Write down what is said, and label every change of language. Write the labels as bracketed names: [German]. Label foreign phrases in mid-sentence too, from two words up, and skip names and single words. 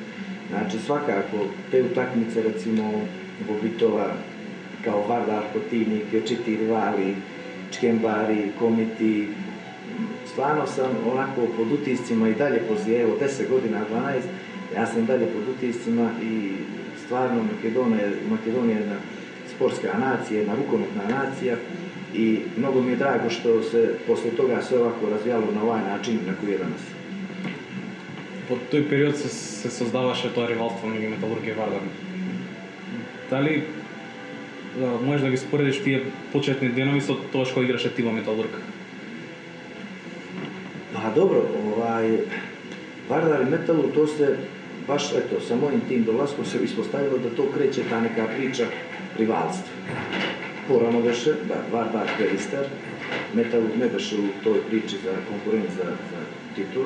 [Serbian] Znači, svakako, te utakmice, recimo, Bobitova, kao Vardar, Kotivnik, Čiti rivali, Čkembari, Komiti, stvarno sam onako pod utiscima i dalje poslije, evo 10 godina, 12, ja sam dalje pod utiscima i stvarno Makedonija je jedna sportska nacija, jedna rukometna nacija i mnogo mi je drago što se poslije toga sve ovako razvijalo na ovaj način na koji je danas. [Macedonian] По тој период се создаваше тоа ривалство меѓу Металург и Вардар. Дали можеш да ги споредиш тие почетни денови со тоа што играше ти во Металург? [Serbian] Pa dobro, Vardar i Metalurg, to se baš, eto, sa mojim tim dolaskom se ispostavilo da to kreće ta neka priča rivalstva. [Macedonian] Porano beše, [Serbian] da, Vardar Perister, Metalurg ne beše u toj priči za konkurent za titule.